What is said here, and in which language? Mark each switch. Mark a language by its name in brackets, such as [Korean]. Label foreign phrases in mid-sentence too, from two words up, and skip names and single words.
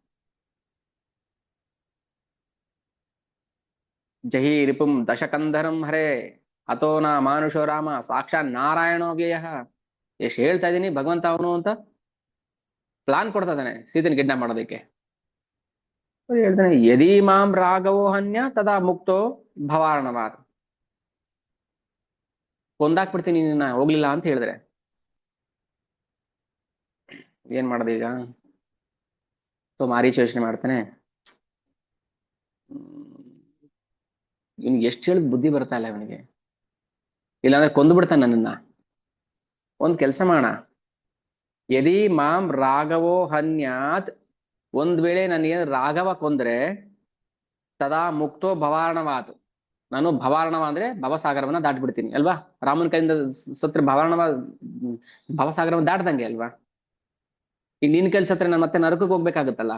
[Sanskrit] ಜಹಿ ರಿಪುಂ ದಶಕಂಧರಂ ಹರೇ ಅಥೋ ನಾ ಮಾನುಷೋ ರಾಮ ಸಾಕ್ಷಾತ್ ನಾರಾಯಣೋ ವ್ಯಯ. [Kannada] ಎಷ್ಟು ಹೇಳ್ತಾ ಇದೀನಿ ಭಗವಂತ ಅವನು ಅಂತ ಪ್ಲಾನ್ ಕೊಡ್ತಾ ಇದ್ದಾನೆ ಸೀತೆನ ಕಿಡ್ನಾಪ್ ಮಾಡೋದಕ್ಕೆ. ಹೇಳ್ತಾನೆ, [Sanskrit] ಯದಿ ಮಾಂ ರಾಘವೋ ಹನ್ಯ ತದಾ ಮುಕ್ತೋ ಭವಾರ್ಣವಾತ್. [Kannada] ಕೊಂದಾಕ್ಬಿಡ್ತೀನಿ ನಿನ್ನ ಹೋಗ್ಲಿಲ್ಲ ಅಂತ ಹೇಳಿದ್ರೆ. ಏನ್ ಮಾಡೋದು ಈಗ? ಸೊ ಮಾರೀಚ ಯೋಚನೆ ಮಾಡ್ತಾನೆ, ಇವ್ನಿಗೆ ಎಷ್ಟು ಹೇಳಿದ್ ಬುದ್ಧಿ ಬರ್ತಾ ಇಲ್ಲ ಇವನಿಗೆ. ಇಲ್ಲಾಂದ್ರೆ ಕೊಂದು ಬಿಡ್ತಾನೆ ನನ್ನನ್ನ. ಒಂದ್ ಕೆಲ್ಸ ಮಾಡೋಣ, [Sanskrit] ಯದಿ ಮಾಂ ರಾಘವೋ ಹನ್ಯಾತ್, [Kannada] ಒಂದ್ ವೇಳೆ ನನಗೆ ರಾಘವ ಕೊಂದ್ರೆ [Sanskrit] ತದಾ ಮುಕ್ತೋ ಭವಾರ್ಣವಾತ್, [Kannada] ನಾನು ಭವಾರ್ಣವ ಅಂದ್ರೆ ಭವಸಾಗರವನ್ನ ದಾಟ್ಬಿಡ್ತೀನಿ ಅಲ್ವಾ. ರಾಮನ ಕೈಯಿಂದ ಸತ್ರ ಭವಸಾಗರವನ್ನ ದಾಟ್ದಂಗೆ ಅಲ್ವಾ. ಈಗ ನಿನ್ ಕೆಲ್ಸ ಹತ್ರ ನಾನು ಮತ್ತೆ ನರಕಕ್ಕೆ ಹೋಗ್ಬೇಕಾಗತ್ತಲ್ಲ.